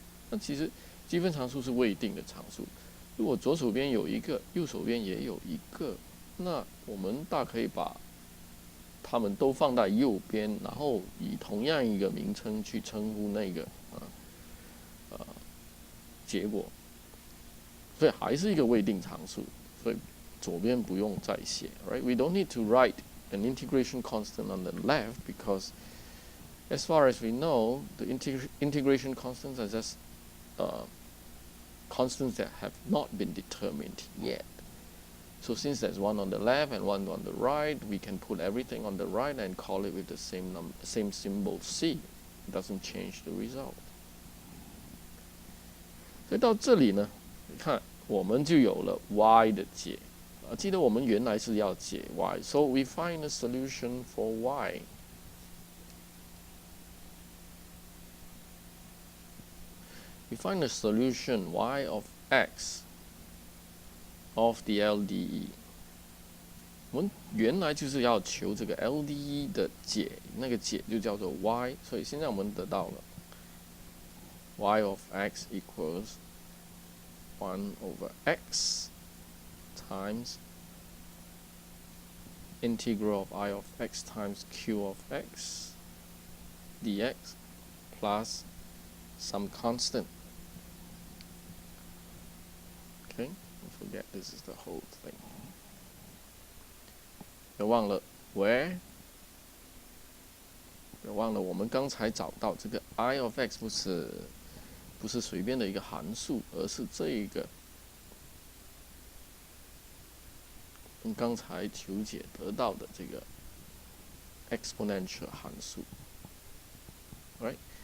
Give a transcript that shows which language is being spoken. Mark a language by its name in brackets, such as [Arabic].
[Chinese] 那其实积分常数是未定的常数，如果左手边有一个，右手边也有一个，那我们大可以把它们都放在右边，然后以同样一个名称去称呼那个结果，所以还是一个未定常数，所以左边不用再写 ，right? [English] We don't need to write an integration constant on the left because, as far as we know, the integration constants are just constants that have not been determined yet. So since there's one on the left and one on the right, we can put everything on the right and call it with the same symbol C. It doesn't change the result. [Chinese] 所以到这里呢，你看我们就有了 y 的解。记得我们原来是要解 [English] y, so we find a solution for y. We find a solution y of x of the LDE. [Chinese] 我们原来就是要求这个 LDE 的解，那个解就叫做 y， 所以现在我们得到了 [English] y of x equals 1 over x times integral of I of x times q of x dx plus some constant. Okay, don't forget this is the whole thing. [Chinese] 别忘了 [English] where， [Chinese] 别忘了我们刚才找到这个 I of x 不是随便的一个函数，而是这一个我们刚才求解得到的这个 exponential 函数 ，right？